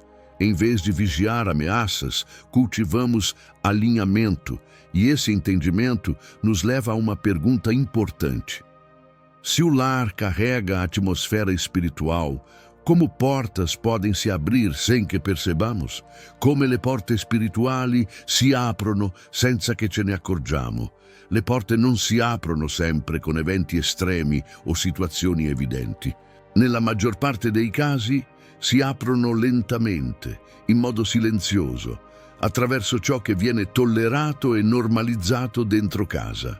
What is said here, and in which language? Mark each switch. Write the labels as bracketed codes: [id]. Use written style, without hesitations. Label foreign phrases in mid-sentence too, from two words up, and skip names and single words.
[pt] Em vez de vigiar ameaças, cultivamos alinhamento, e esse entendimento nos leva a uma pergunta importante. Se o lar carrega a atmosfera espiritual, como portas podem se abrir sem che percebamos? [it] Come le porte spirituali si aprono senza che ce ne accorgiamo. Le porte non si aprono sempre con eventi estremi o situazioni evidenti. Nella maggior parte dei casi si aprono lentamente, in modo silenzioso, attraverso ciò che viene tollerato e normalizzato dentro casa.